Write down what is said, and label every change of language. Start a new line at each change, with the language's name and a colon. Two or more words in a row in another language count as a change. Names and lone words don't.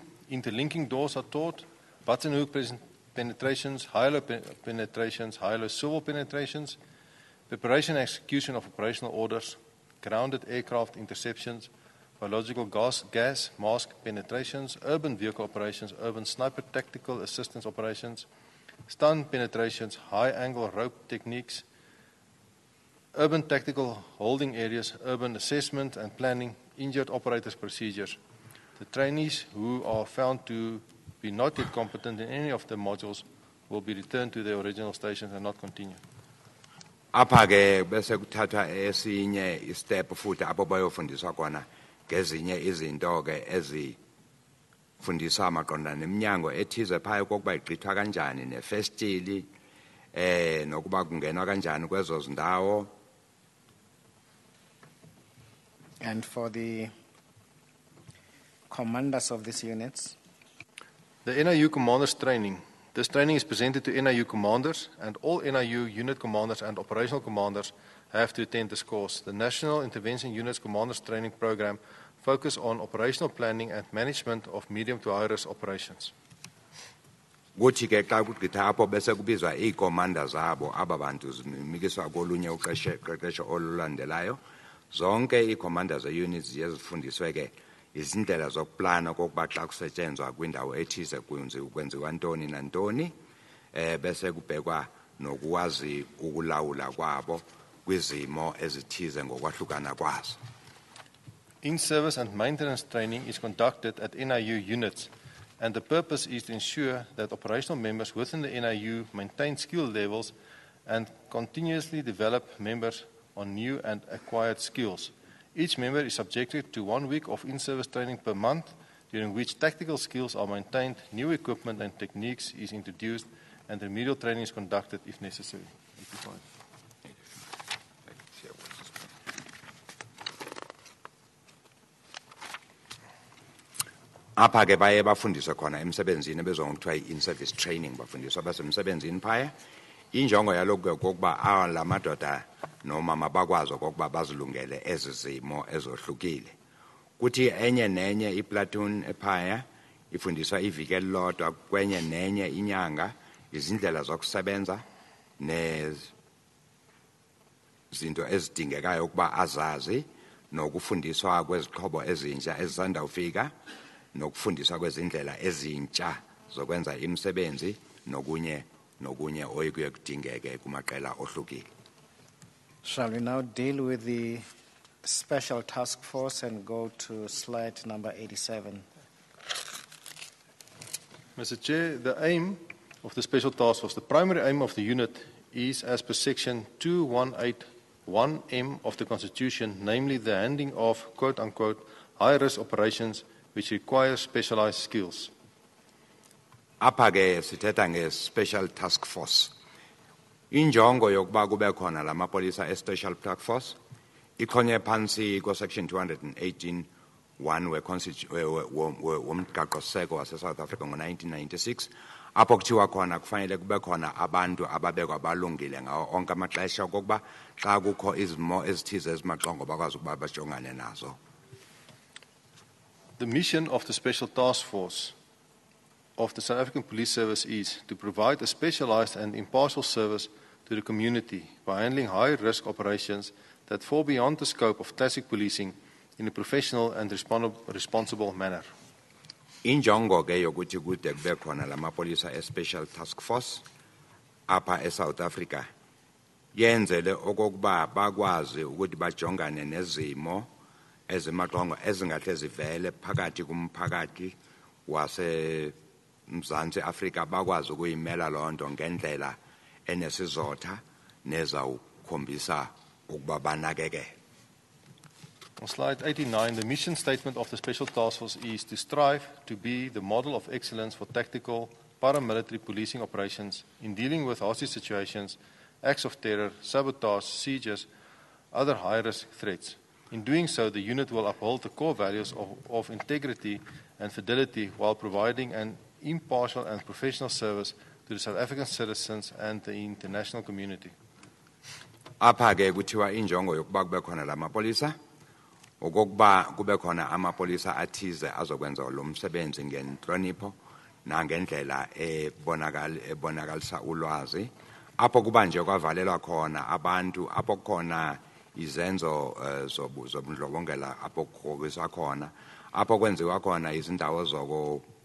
English: Interlinking doors are taught, button hook penetrations, high-low penetrations, high-low swivel penetrations, preparation and execution of operational orders, grounded aircraft interceptions, biological gas mask penetrations, urban vehicle operations, urban sniper tactical assistance operations, stun penetrations, high-angle rope techniques, urban tactical holding areas, urban assessment and planning, injured operators procedures. The trainees who are found to be not yet competent in any of the modules will be returned to their original stations and not continue.
Xhosa: Apha ke bese kuthathwa esinye istep futhi apho bayofundiswa khona ngezinye izinto ke ezifundiswa maqondana neminyango ethize phaya kokuba igqithwa kanjani nefestili nokuba kungenwa kanjani kwezo zindawo.
English: And for the commanders of these units. The NIU Commanders Training. This training is presented to NIU commanders, and all NIU unit commanders and operational commanders have to attend this course. The National Intervention Units Commanders Training Program focuses on operational planning and management of medium to high-risk operations.
Xhosa: Kuthi ke xa kugqitha apho bese kubizwa iikomanda zabo aba bantu zinikiswa kolunye uqeqesho olulandelayo. Zonke iikomanda ze-units ziye zifundiswe ke izindlela zokuplana kokuba xa kusetyenzwa kwindawo ethize kwenziwa ntoni nantoni, bese kubhekwa nokuwazi ukulawula kwabo kwizimo ezithize ngokwahlukana kwazo.
English: In-service and maintenance training is conducted at NIU units, and the purpose is to ensure that operational members within the NIU maintain skill levels and continuously develop members on new and acquired skills. Each member is subjected to 1 week of in-service training per month, during which tactical skills are maintained, new equipment and techniques is introduced, and remedial training is conducted if necessary.
Xhosa: Apha ke baye bafundiswe khona emsebenzini ebizwa ngokuthiwa i-
English: in-service training,
Xhosa: bafundiswa basemsebenzini phaya. Injongo yalokho kokuba la madoda nomama bakwazi okokuba bazilungele ezi zimo ezohlukile. Kuthi enye nenye iplatoon ephaya ifundiswa iviki elilodwa, kwenye nenye inyanga izindlela zokusebenza nezinto ezidingekayo ukuba azazi, nokufundiswa kwezixhobo ezintsha ezisanda ufika, nokufundiswa kwezindlela ezintsha zokwenza imisebenzi nokunye oyikuye kudingeke kumaqela ohlukile.
English: Shall we now deal with the special task force and go to slide number 87? Mr. Chair, the aim of the special task force, the primary aim of the unit is as per section 2181M of the Constitution, namely the handling of quote-unquote high-risk operations which require specialized skills.
Xhosa: Apha ke sithetha nge-
English: special task force.
Xhosa: Injongo yokuba kube khona la mapolisa e-
English: special task force
Xhosa: ikhonye phansi ko-section 218(1) womgaqo-seko wase-South Africa ngo-1996, apho kuthiwa khona kufanele kube khona abantu ababekwa balungile ngawo onke amaxesha okokuba xa kukho izimo ezithize ezimaxongo bakwazi ukuba bajongane nazo.
English: The mission of the special task force of the South African Police Service is to provide a specialized and impartial service to the community by handling high-risk operations that fall beyond the scope of classic policing in a professional and responsible manner.
Xhosa: Injongo ke yokuthi kude kube khona la mapolisa e-
English: special task force
Xhosa: apha e-South Africa yenzele okokuba bakwazi ukuthi bajongane nezimo ezimaxongo ezingahle zivele phakathi kumphakathi wase Mzantsi Afrika, bakwazi ukuyimela loo nto ngendlela enesizotha nezawukhombisa ukuba banakekele.
English: On slide 89, the mission statement of the Special Task Force is to strive to be the model of excellence for tactical paramilitary policing operations in dealing with hostage situations, acts of terror, sabotage, sieges, other high-risk threats. In doing so, the unit will uphold the core values of integrity and fidelity while providing an impartial and professional service to the South African citizens and the international community.
Xhosa: Apha ke kuthiwa injongo yokuba kube khona la mapolisa okokuba kube khona amapolisa athize azokwenza lo msebenzi ngenhlonipho nangendlela ebonakalisa ulwazi, apho kuba nje kwavalelwa khona abantu, apho khona izenzo zobundlobongela, apho kukhokiswa khona, apho kwenziwa khona izindawo zoko